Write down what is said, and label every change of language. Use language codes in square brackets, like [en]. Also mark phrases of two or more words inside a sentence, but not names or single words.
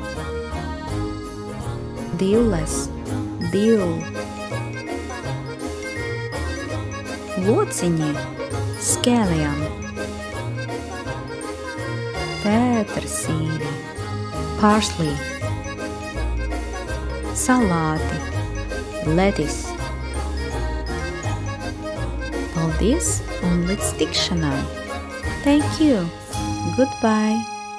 [lv] dilles, dill, lociņi, scallion, pētersīļi, parsley, salāti, lettuce. Paldies un līdz tikšanai! [en] Thank you! Goodbye!